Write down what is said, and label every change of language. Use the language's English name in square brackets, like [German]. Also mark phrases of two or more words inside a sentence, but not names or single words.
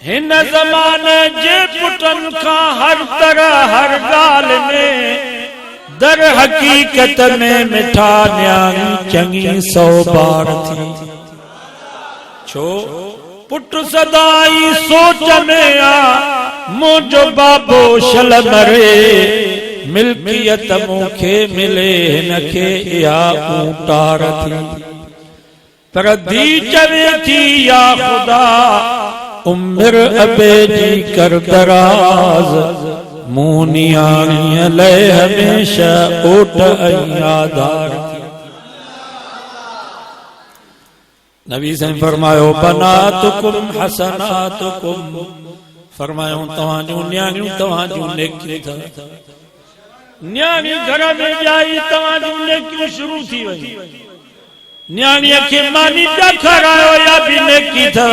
[Sindhi] हिन ज़माने जे पुटन का हर तरह हर गाल में दर हकीकत में मिठा न्याणी चंगी 100 बार थी। छो पुट सदाई सोच में आ मुझो बाबो शल मरे मिल्कियत मुखे मिले हिनखे या ऊटार थी। पर धी चवे थी या खुदा उम्र अबे जी कर दराज मुनियाणी ले हमेशा ओट यादार थी। नबी से फरमायो [Arabic] بناتكم حسناتكم, [Sindhi] फरमायो तवाजू न्याणियूं तवाजू नेकी था। न्याणी घर में जाई तवाजू नेकी शुरू थी वई। न्याणीअ खे मानी पिया खारायो या भी नेकी था।